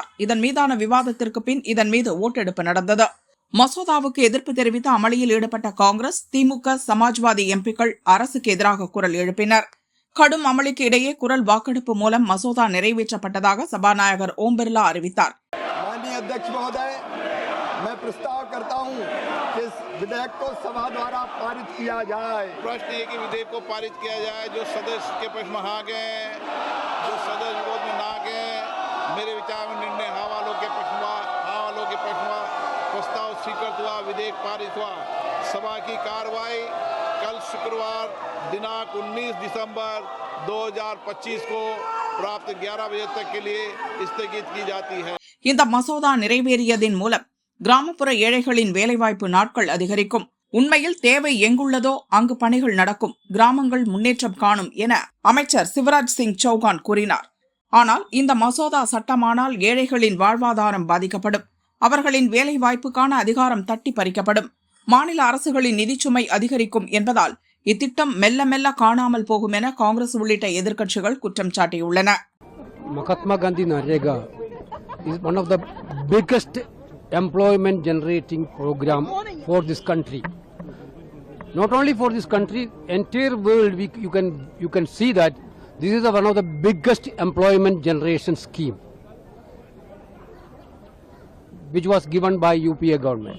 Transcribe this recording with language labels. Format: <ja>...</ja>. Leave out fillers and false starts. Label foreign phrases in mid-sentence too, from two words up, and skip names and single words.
<ta>இதன் மீதான விவாதத்திற்கு பின் இதன் மீது ஓட்டெடுப்பு நடந்தது. மசோதாவுக்கு எதிர்ப்பு தெரிவித்து அமளியில் ஈடுபட்ட காங்கிரஸ், திமுக, சமாஜ்வாதி எம்பிக்கள் அரசுக்கு எதிராக குரல் எழுப்பினர். கடும் அமளிக்கு இடையே குரல் வாக்கெடுப்பு மூலம் மசோதா நிறைவேற்றப்பட்டதாக சபாநாயகர் ஓம் பிர்லா அறிவித்தார்.</ta> <hi>मैं प्रस्ताव करता हूं कि इस विधेयक को सभा द्वारा पारित किया जाए। प्रश्न है कि विधेयक को पारित किया जाए। जो सदस्य के पक्ष में हाँ गए, जो सदस्य विरोध में ना गए, मेरे विचार में निर्णय हाँ वालों के पक्ष में प्रस्ताव स्वीकृत हुआ, विधेयक पारित हुआ। सभा की कार्रवाई कल शुक्रवार दिनांक 19 दिसंबर 2025 को प्राप्त 11 बजे तक के लिए स्थगित की जाती है.</hi> <ta>இந்த மசோதா நிறைவேறியதின் மூலம் கிராமப்புற ஏழைகளின் வேலைவாய்ப்பு நாட்கள் அதிகரிக்கும். உண்மையில் தேவை எங்குள்ளதோ அங்கு பணிகள் நடக்கும், கிராமங்கள் முன்னேற்றம் காணும் என அமைச்சர் சிவராஜ் சிங் சௌகான் கூறினார். ஆனால் இந்த மசோதா சட்டமானால் ஏழைகளின் வாழ்வாதாரம் பாதிக்கப்படும், அவர்களின் வேலைவாய்ப்புக்கான அதிகாரம் தட்டி பறிக்கப்படும், மாநில அரசுகளின் நிதிச்சுமை அதிகரிக்கும் என்பதால் இத்திட்டம் மெல்ல மெல்ல காணாமல் போகும் என காங்கிரஸ் உள்ளிட்ட எதிர்க்கட்சிகள் குற்றம் சாட்டியுள்ளன.</ta> <en>மகாத்மா காந்தி நரேகா is one of the biggest employment generating program for this country. Not only for this country, entire world. You can see that this is one of the biggest employment generation scheme which was given by UPA government.</en>